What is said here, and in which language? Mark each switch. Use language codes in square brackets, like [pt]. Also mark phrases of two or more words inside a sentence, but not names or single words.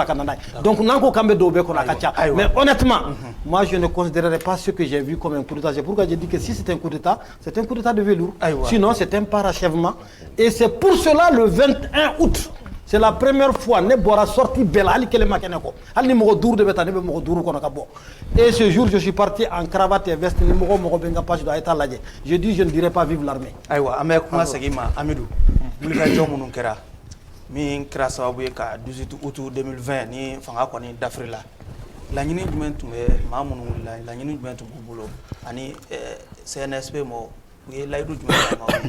[bm] ka na n'a ye donc n'an ko k'an bɛ dɔw bɛɛ kɔnɔ a ka ca [fr] mais honnêtement moi je ne considérerais pas ce que j'ai vu comme un coup d'état c'est pourquoi j'ai dit que si c'est un coup d'état c'est un coup d'état de velours sinon c'est un parachèvement et c'est pour cela le 21 août c'est la première fois [bm] ne bɔra sortie bɛɛ la hali kelen ma kɛnɛ kɔ hali ni mɔgɔ 5 de bɛ taa ne bɛ mɔgɔ 5 kɔnɔ ka bɔ [fr] et ce jour je suis parti en cravate et veste [bm] ni mɔgɔ bɛ n ka page dɔ a ye taa lajɛ [fr] je dis je ne dirais pas vive l'armée [bm] ayiwa an bɛ kuma segin ma Amidou wulikajɔ minnu kɛra min kɛra sababu ye ka 18 août 2020 ni fanga kɔni dafirila laɲini jumɛn tun bɛ maa minnu wulila laɲini jumɛn tun b'u bolo ani CNSP mɔgɔw u ye layidu jumɛn kɛ maaw ye